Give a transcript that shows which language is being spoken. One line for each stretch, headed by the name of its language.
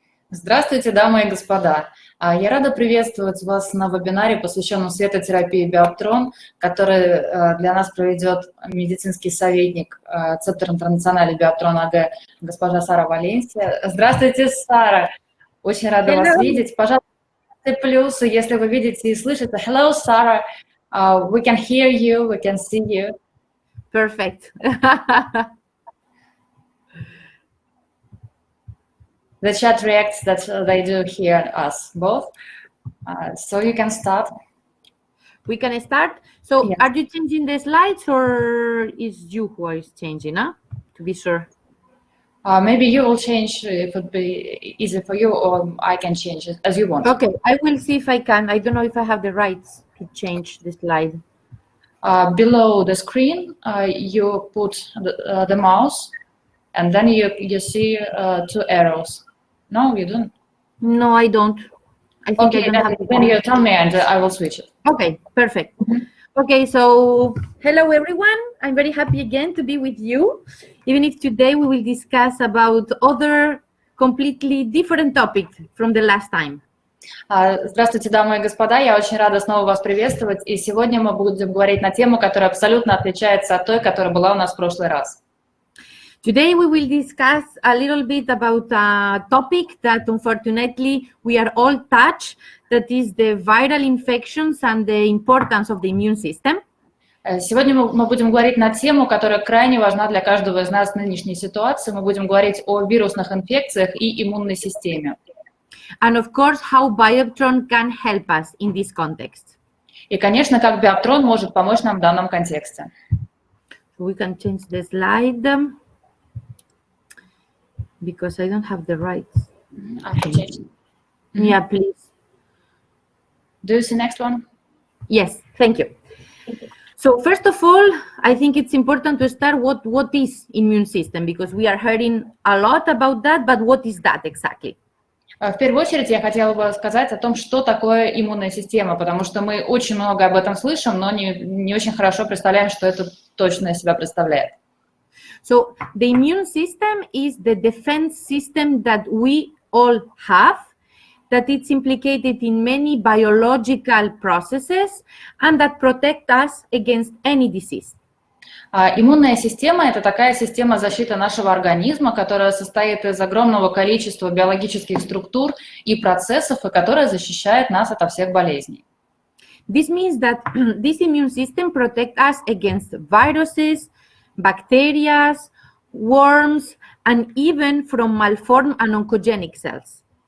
Russian: Здравствуйте, дамы и господа. Я рада приветствовать вас на вебинаре, посвященном светотерапии Биоптрон, который для нас проведет медицинский советник Центра интернациональной Биоптрон АГ госпожа Сара Валенсия. Здравствуйте, Сара. Очень рада вас видеть. Пожалуйста, плюсы, если вы видите и слышите.
English: Hello, Sarah. We can hear you, we can see you. Perfect. The chat reacts that they do hear us both. So you can start. We can start. So Yes. Are you changing the slides or is you who is changing, huh? To be sure. Maybe you will change if it would be easy for you, or I can change it as you want. Okay, I will see if I can. I don't know if I have the rights to change the slide. Below the screen, you put the mouse, and then you see two arrows. No, you don't? No, I don't. I think Okay, I don't have then you tell me and I will switch it. Okay, perfect. Okay, so hello everyone. I'm very happy again to be with you, even if today we will discuss about other completely different topics from the last time.
Russian: Здравствуйте, дамы и господа. Я очень рада снова вас приветствовать. И сегодня мы будем говорить на тему, которая абсолютно отличается от той, которая была у нас в прошлый раз.
English: Today we will discuss a little bit about a topic that unfortunately we are all touched, that is the viral infections and the importance of the immune system.
Russian: Сегодня мы будем говорить на тему, которая крайне важна для каждого из нас в нынешней ситуации. Мы будем говорить о вирусных инфекциях и иммунной системе.
English: And of course, how Bioptrone can help us in this context.
Russian: И, конечно, как Биоптрон может помочь нам в данном контексте.
English: We can change the slide because I don't have the rights. I can change. Yeah, please. Do you see next one? Yes, thank you. So first of all, I think it's important to start what is immune system, because we are hearing a lot about that, but what is that exactly?
Russian: В первую очередь я хотела бы сказать о том, что такое иммунная система, потому что мы очень много об этом слышим, но не очень хорошо представляем, что это точно из себя представляет.
English: So the immune system is the defense system that we all have, that it's implicated in many biological processes and that protect us against any disease.
Russian: Иммунная система – это такая система защиты нашего организма, которая состоит из огромного количества биологических структур и процессов, и которая защищает нас от всех болезней.
English: This means that this immune system protects us against viruses, bacteria, worms, and even from malformed and oncogenic cells.